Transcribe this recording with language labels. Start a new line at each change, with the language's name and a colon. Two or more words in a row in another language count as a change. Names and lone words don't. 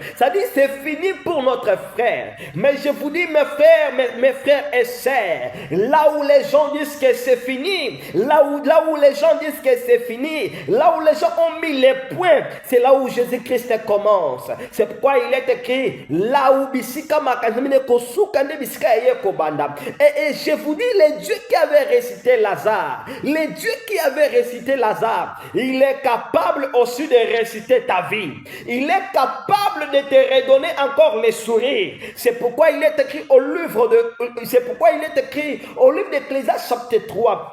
French: C'est-à-dire c'est fini pour notre frère. Mais je vous dis mes frères et sœurs, là où les gens disent que c'est fini, là où les gens disent que c'est fini, là où les gens ont mis les points, c'est là où Jésus-Christ commence. C'est pourquoi il est écrit là où
Lingala: bisika makanzamine kosuka nde bisika eye kobanda.
French: Et je vous dis, le Dieu qui avait ressuscité Lazare, il est capable aussi de ressusciter ta vie. Il est capable de te redonner encore les sourires. C'est pourquoi il est écrit au livre d'Ecclésiaste chapitre 3.